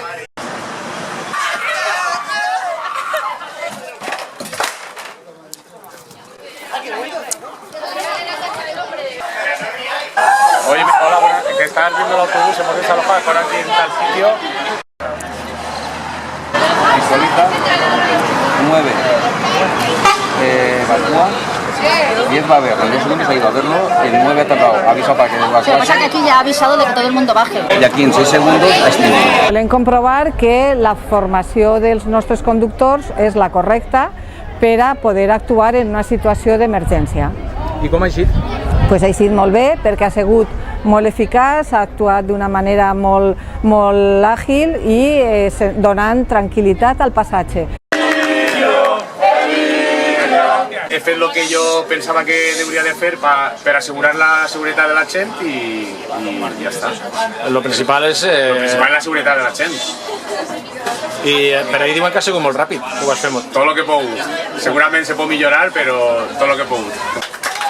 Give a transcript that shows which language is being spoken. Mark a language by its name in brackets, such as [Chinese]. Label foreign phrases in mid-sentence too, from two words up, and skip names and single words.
[Spanish] Oye, hola, buenas, que estás viendo el autobús, hemos desalojado por aquí en tal sitio. Visualiza 9 evacúa, 10 va a ver, los 2 segundos ha ido a verlo, el 9 ha tardado, avisa para que Lo que pasa es que aquí ya ha avisado de que todo el mundo baje. y aquí en 6 segundos ha extinguido. [Catalan] Volem comprovar que la formació dels nostres conductors és la correcta per a poder actuar en una situació d'emergència. I com ha eixit? Pues ha sigut molt bé perquè ha sigut molt eficaç, ha actuat d'una manera molt àgil i donant tranquil·litat al passatge. He fet [Spanish] lo que yo pensaba que debería de hacer para asegurar la seguridad de la gente y ya está. [Catalan] Lo principal és... [Spanish] Lo principal es la seguridad de la gente. [Catalan] I per ahir diuen que ha sigut molt ràpid, ho vas fer molt. [Spanish] Todo lo que puedo. Seguramente se puede millorar, pero todo lo que puedo.